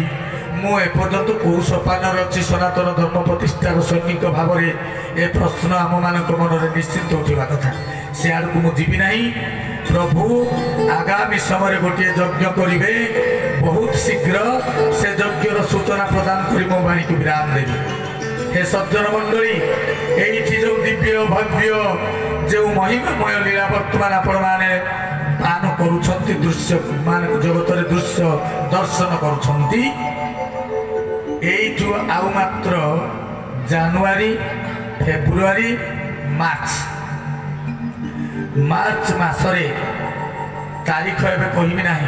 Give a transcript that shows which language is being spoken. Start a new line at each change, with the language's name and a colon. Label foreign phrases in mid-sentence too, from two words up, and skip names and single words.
Odia: ମୁଁ ଏପର୍ଯ୍ୟନ୍ତ କେଉଁ ସୋପାନରେ ଅଛି ସନାତନ ଧର୍ମ ପ୍ରତିଷ୍ଠାର ସୈନିକ ଭାବରେ? ଏ ପ୍ରଶ୍ନ ଆମମାନଙ୍କ ମନରେ ନିଶ୍ଚିନ୍ତ ଉଠିବା କଥା। ସେ ଆଡ଼କୁ ମୁଁ ଯିବି ନାହିଁ। ପ୍ରଭୁ ଆଗାମୀ ସମୟରେ ଗୋଟିଏ ଯଜ୍ଞ କରିବେ, ବହୁତ ଶୀଘ୍ର ସେ ଯଜ୍ଞର ସୂଚନା ପ୍ରଦାନ କରି ମୋ ବାଣୀକୁ ବିରାମ ଦେବି। ହେ ସଜ୍ଜନ ମଣ୍ଡଳୀ, ଏଠି ଯେ ଦିବ୍ୟ ଭବ୍ୟ ଯେ ମହିମାମୟ ଲୀଳା ବର୍ତ୍ତମାନ ଆପଣ ମାନେ ପାନ କରୁଛନ୍ତି, ଦୃଶ୍ୟ ମାନ ଜଗତ ରେ ଦୃଶ୍ୟ ଦର୍ଶନ କରୁଛନ୍ତି। ଏଠୁ ଆଉ ମାତ୍ର ଜାନୁଆରୀ ଫେବ୍ରୁଆରୀ ମାର୍ଚ୍ଚ ମାସରେ ତାରିଖ ଏବେ କହିବି ନାହିଁ।